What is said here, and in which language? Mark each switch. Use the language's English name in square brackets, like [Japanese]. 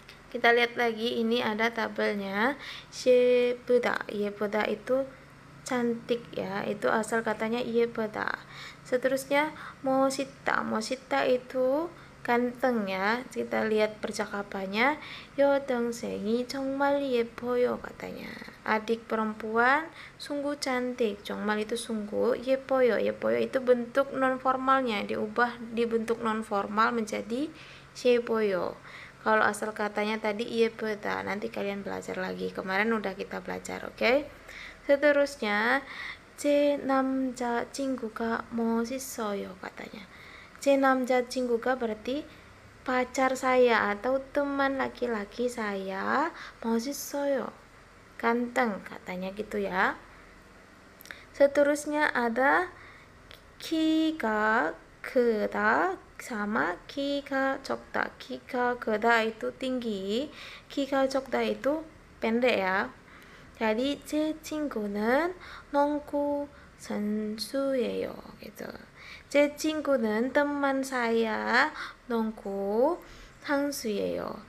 [Indonesian] Kita lihat lagi, ini ada tabelnya. 예쁘다, 예쁘다 itu cantik ya, itu asal katanya 예쁘다. Seterusnya 멋있다, 멋있다 itu ganteng ya. Kita lihat percakapannya. [Korean] 여동생이 정말 예뻐요 katanya. [Indonesian] Adik perempuan sungguh cantik. 정말 itu sungguh, 예뻐요, 예뻐요 itu bentuk non formalnya, diubah di bentuk non formal menjadi 예뻐요. Kalau asal katanya tadi 예쁘다, nanti kalian belajar lagi. Kemarin udah kita belajar, oke? [Korean] Seterusnya 제 남자친구가 멋있어요 katanya. [Indonesian] 제 남자친구가 berarti pacar saya atau teman laki-laki saya, 멋있어요, ganteng katanya gitu ya. [Korean] Seterusnya ada 키가 크다 sama ki가 적다. [Indonesian] ki가 크다 itu tinggi, ki가 적다 itu pendek ya. [Korean] Jadi 제 친구는 농구 선수예요 gitu. 제 친구는 teman saya 농구 선수예요.